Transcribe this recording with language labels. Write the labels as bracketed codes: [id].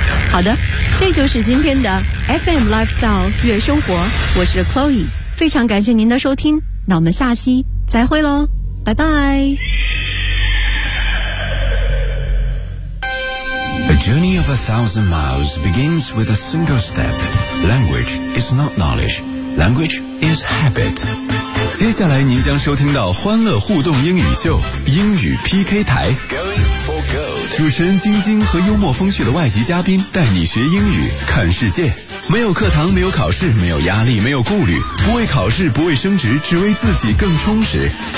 [zh] 好的，这就是今天的 FM Lifestyle 月生活，我是 Chloe， 非常感谢您的收听，那我们下期再会咯，拜拜。 [en] A journey of 1,000 miles begins with a single step. Language is not knowledge. Language is habit. [zh] 接下来您将收听到欢乐互动英语秀英语 PK 台。 [en] Going for gold. [zh] 主持人晶晶和幽默风趣的外籍嘉宾带你学英语看世界。没有课堂，没有考试，没有压力，没有顾虑，不为考试，不为升职，只为自己更充实。